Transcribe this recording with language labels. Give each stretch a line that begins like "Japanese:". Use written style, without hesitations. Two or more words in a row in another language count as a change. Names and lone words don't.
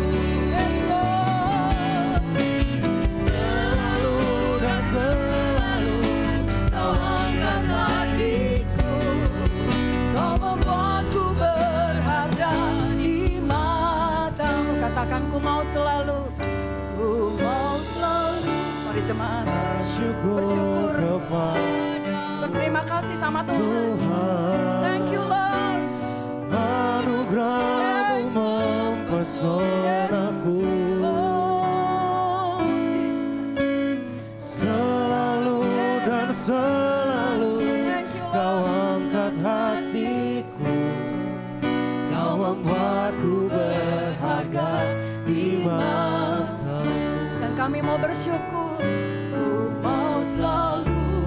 Indonesian: Selalu dan selalu Kau angkat hatiku, Kau membuatku berharga di mata-Mu. Katakan ku mau selalu. Ku mau selalu Mari jemaat Bersyukur kepada berterima kasih sama Tuhan.
English: Thank you Lord.
Indonesian: anugerah-Mu mempesonaku.
English: Oh Jesus.
Indonesian: Selalu dan selalu
English: Thank you
Indonesian: Kau
English: Lord.
Indonesian: angkat hatiku, Kau membuatku berharga di mata-Mu. Dan kami mau bersyukur. Ku mau selalu